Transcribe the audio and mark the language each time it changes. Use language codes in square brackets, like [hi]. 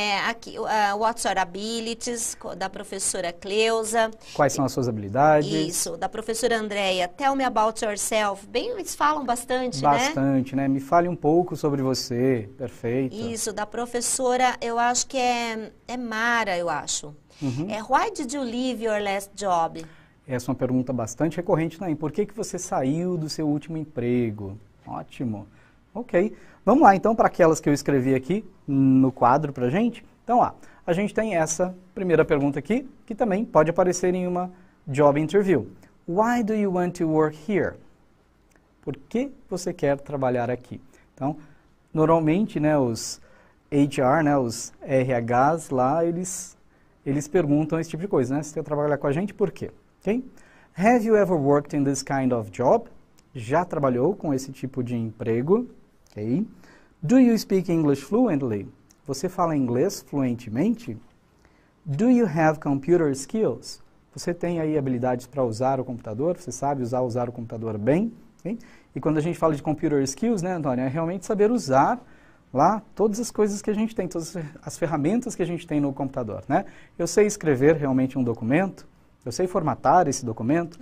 [pt] Aqui, [en] What's Your Abilities, [pt] da professora Cleusa. Quais são as suas habilidades? Isso, da professora Andrea. [en] Tell me about yourself. [pt] Bem, eles falam bastante, Bastante, né? Me fale um pouco sobre você. Perfeito. Isso, da professora, eu acho que é Mara, eu acho. [en] Why did you leave your last job? [pt] Essa é uma pergunta bastante recorrente, né? Por que você saiu do seu último emprego? Ótimo. Ok. Vamos lá, então, para aquelas que eu escrevi aqui no quadro para a gente. Então, a gente tem essa primeira pergunta aqui, que também pode aparecer em uma job interview. [en] Why do you want to work here? [pt] Por que você quer trabalhar aqui? Então, normalmente, né, os HR, né, os RHs lá, eles perguntam esse tipo de coisa, né? Você quer trabalhar com a gente, por quê? Okay? [en] Have you ever worked in this kind of job? [pt] Já trabalhou com esse tipo de emprego? Okay. [en] Do you speak English fluently? [pt] Você fala inglês fluentemente? [en] Do you have computer skills? [pt] Você tem aí habilidades para usar o computador? Você sabe usar o computador bem? Okay. E quando a gente fala de computer skills, né, Antônio, é realmente saber usar lá todas as coisas que a gente tem, todas as ferramentas que a gente tem no computador, né? Eu sei escrever realmente um documento, eu sei formatar esse documento,